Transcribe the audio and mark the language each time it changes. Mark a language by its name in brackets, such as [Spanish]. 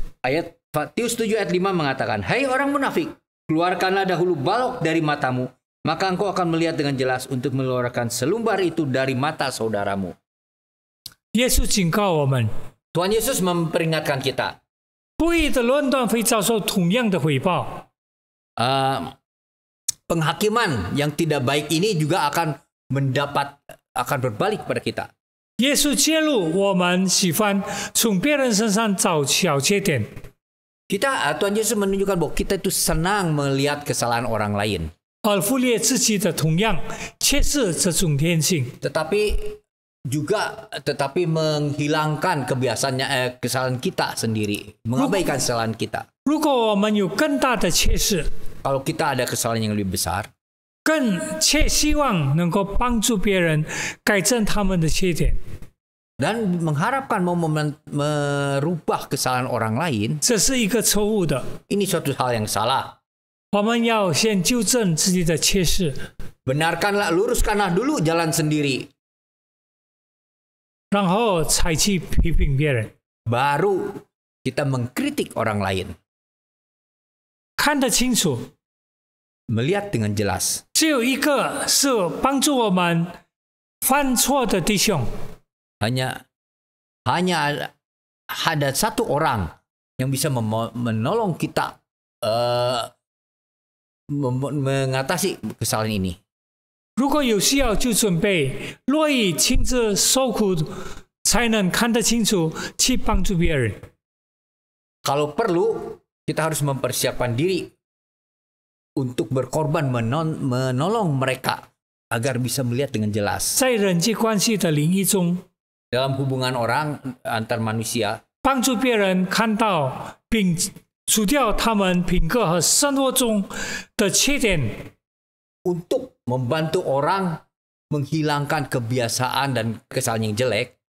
[Indonesian] ayat Matius 7 ayat 5 mengatakan, Hai orang munafik, keluarkanlah dahulu balok dari matamu, maka engkau akan melihat dengan jelas untuk mengeluarkan selumbar itu dari mata saudaramu. [Chinese] 耶稣警告我们， [Indonesian] Tuhan Yesus memperingatkan kita, [Chinese] 不义的论断会遭受同样的回报。 [Indonesian] penghakiman yang tidak baik ini juga akan berbalik pada kita. [Chinese] 耶稣揭露我们喜欢从别人身上找小缺点， [Indonesian] Tuhan Yesus menunjukkan bahwa kita itu senang melihat kesalahan orang lain. [Chinese] 而忽略自己的同样却是这种天性。 [Indonesian] Tetapi menghilangkan kebiasaannya kesalahan kita sendiri, mengabaikan kesalahan kita. [Chinese] 如果我们有更大的缺失， [Indonesian] Kalau kita ada kesalahan yang lebih besar, [Chinese] 更切希望能够帮助别人改正他们的缺点， [Indonesian] dan mengharapkan mau merubah kesalahan orang lain, [Chinese] 这是一个错误的。 [Indonesian] ini suatu hal yang salah. [Chinese] 我们要先纠正自己的缺失， [Indonesian] Luruskanlah dulu jalan sendiri, [Chinese] 然后才去批评别人。 [Indonesian] baru kita mengkritik orang lain. [Chinese] 看得清楚， [Indonesian] Melihat dengan jelas. [Chinese] 只有一个是帮助我们犯错的弟兄， [Indonesian] Hanya ada satu orang yang bisa menolong kita mengatasi kesalahan ini. [Chinese] 如果有需要就准备，乐意亲自受苦，才能看得清楚去帮助别人。 [Indonesian] Kalau perlu, kita harus mempersiapkan diri untuk berkorban menolong mereka agar bisa melihat dengan jelas. [Chinese] 在人际关系的领域中， [Indonesian] Dalam hubungan orang antar manusia, [Chinese] 帮助别人看到并除掉他们品格和生活中的缺点， [Indonesian] untuk membantu orang menghilangkan kebiasaan dan kesalahan yang jelek,